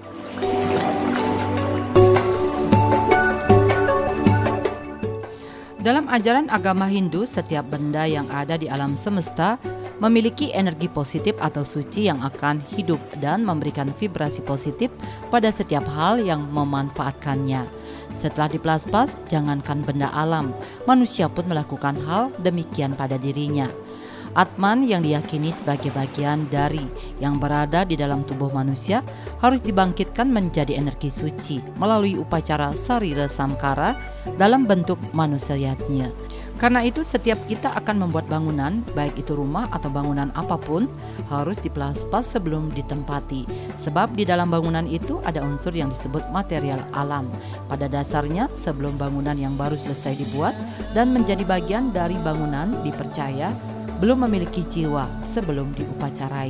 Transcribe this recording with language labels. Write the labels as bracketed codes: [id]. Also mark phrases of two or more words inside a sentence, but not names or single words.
[id] Dalam ajaran agama Hindu, setiap benda yang ada di alam semesta memiliki energi positif atau suci yang akan hidup dan memberikan vibrasi positif pada setiap hal yang memanfaatkannya. Setelah diplaspas, jangankan benda alam, manusia pun melakukan hal demikian pada dirinya. Atman yang diyakini sebagai bagian dari yang berada di dalam tubuh manusia harus dibangkitkan menjadi energi suci melalui upacara sarira samkara dalam bentuk manusianya. Karena itu setiap kita akan membuat bangunan, baik itu rumah atau bangunan apapun, harus diplaspas sebelum ditempati. Sebab di dalam bangunan itu ada unsur yang disebut material alam. Pada dasarnya sebelum bangunan yang baru selesai dibuat dan menjadi bagian dari bangunan dipercaya belum memiliki jiwa sebelum diupacarai.